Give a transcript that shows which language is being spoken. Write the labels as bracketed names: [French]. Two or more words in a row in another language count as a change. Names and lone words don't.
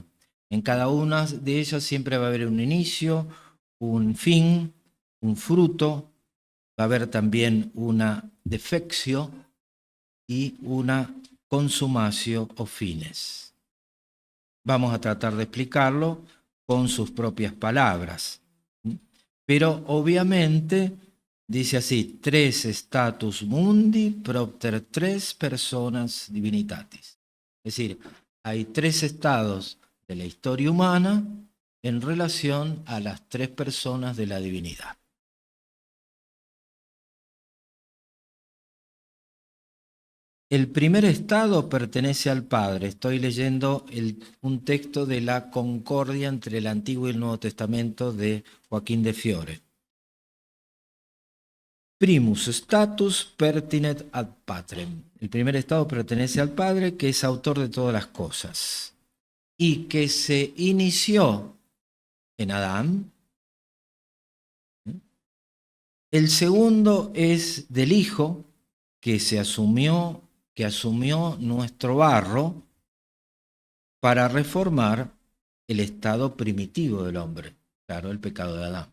[Spanish] En cada una de ellas siempre va a haber un inicio, un fin, un fruto, va a haber también una defectio y una consumatio o fines. Vamos a tratar de explicarlo con sus propias palabras. Pero obviamente dice así: [Latin] 3 status mundi propter 3 personas divinitatis. [Spanish] Es decir, hay 3 estados de la historia humana en relación a las tres personas de la divinidad. El primer estado pertenece al Padre. Estoy leyendo un texto de la Concordia entre el Antiguo y el Nuevo Testamento de Joaquín de Fiore. [Latin] Primus status pertinet ad patrem. [Spanish] El primer estado pertenece al Padre, que es autor de todas las cosas, y que se inició en Adán. El segundo es del Hijo, que asumió nuestro barro para reformar el estado primitivo del hombre, claro, el pecado de Adán.